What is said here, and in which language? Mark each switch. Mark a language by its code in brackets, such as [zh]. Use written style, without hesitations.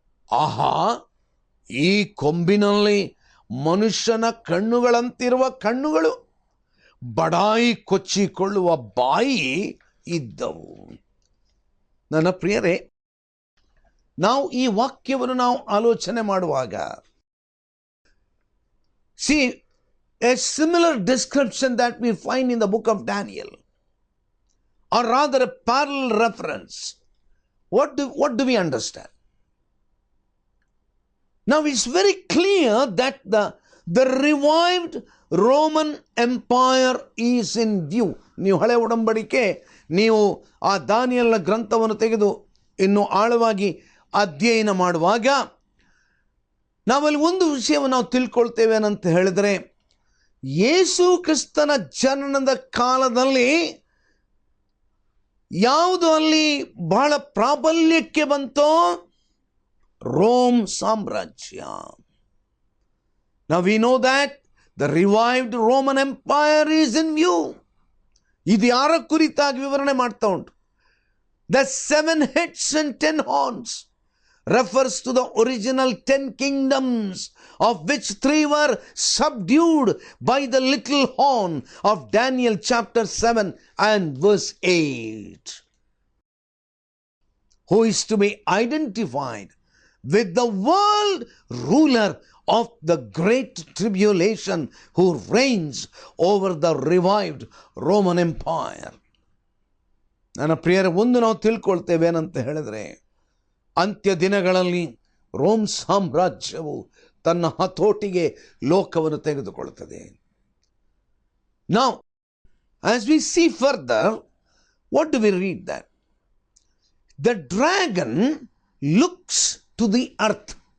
[kn] ಆಹಾ, ಈ ಕೊಂಬಿನಲ್ಲಿ ಮನುಷ್ಯನ ಕಣ್ಣುಗಳಂತಿರುವ ಕಣ್ಣುಗಳು, ಬಡಾಯಿ ಕೊಚ್ಚಿಕೊಳ್ಳುವ ಬಾಯಿ ಇದ್ದವು. ನನ್ನ ಪ್ರಿಯರೇ, ನಾವು ಈ ವಾಕ್ಯವನ್ನು ನಾವು ಆಲೋಚನೆ ಮಾಡುವಾಗ [en] See, a similar description that we find in the book of Daniel, or rather a parallel reference. What do we understand? Now it's very clear that the revived Roman Empire is in view. [kn] ನೀವು ಹಳೆ ಒಡಂಬಡಿಕೆ, ನೀವು ಆ ದಾನಿಯೇಲನ ಗ್ರಂಥವನ್ನು ತೆಗೆದು ಇನ್ನು ಆಳವಾಗಿ ಅಧ್ಯಯನ ಮಾಡುವಾಗ ನಾವಲ್ಲಿ ಒಂದು ವಿಷಯವನ್ನು ನಾವು ತಿಳ್ಕೊಳ್ತೇವೆ ಏನಂತ ಹೇಳಿದರೆ, ಯೇಸು ಕ್ರಿಸ್ತನ ಜನನದ ಕಾಲದಲ್ಲಿ ಯಾವುದು ಅಲ್ಲಿ ಬಹಳ ಪ್ರಾಬಲ್ಯಕ್ಕೆ ಬಂತೋ, ರೋಮ್ ಸಾಮ್ರಾಜ್ಯ. [en] Now we know that the revived Roman Empire is in view. [kn] ಇದು ಯಾರ ಕುರಿತಾಗಿ ವಿವರಣೆ ಮಾಡ್ತಾ ಉಂಟು? [en] The 7 heads and 10 horns refers to the original 10 kingdoms, of which 3 were subdued by the little horn of Daniel chapter 7 and verse 8, who is to be identified with the world ruler of the great tribulation, who reigns over the revived Roman Empire. [kn] ನನ್ನ ಪ್ರಿಯರೇ, ಒಂದು ನಾವು ತಿಳ್ಕೊಳ್ತೇವೆ ಏನಂತ ಹೇಳಿದ್ರೆ, ಅಂತ್ಯ ದಿನಗಳಲ್ಲಿ Rome ಸಾಮ್ರಾಜ್ಯವು ತನ್ನ ಹತೋಟಿಗೆ ಲೋಕವನ್ನು ತೆಗೆದುಕೊಳ್ಳುತ್ತದೆ. [en] Now, as we see further, what do we read that? The dragon looks to the earth.